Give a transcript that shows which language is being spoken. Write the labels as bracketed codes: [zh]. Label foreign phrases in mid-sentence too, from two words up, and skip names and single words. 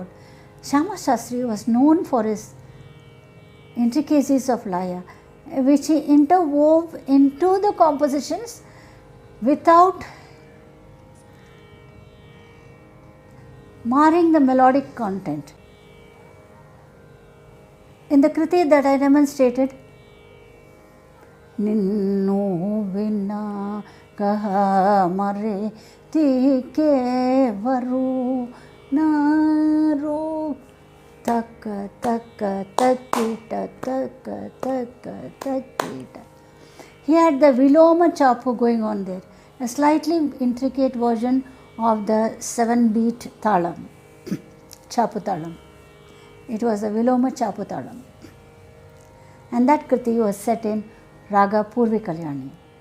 [en] Shyama Shastri was known for his intricacies of Laya, which he interwove into the compositions without marring the melodic content. In the Kriti that I demonstrated, [te] నిన్ను విన్న కహ మరె తికెవరు naru taka taka takita taka taka takita. [en] He had the Viloma Chapu going on there, a slightly intricate version of the 7-beat Talam, Chapu Talam. It was a Viloma Chapu Talam. And that Kriti was set in Raga Purvi Kalyani.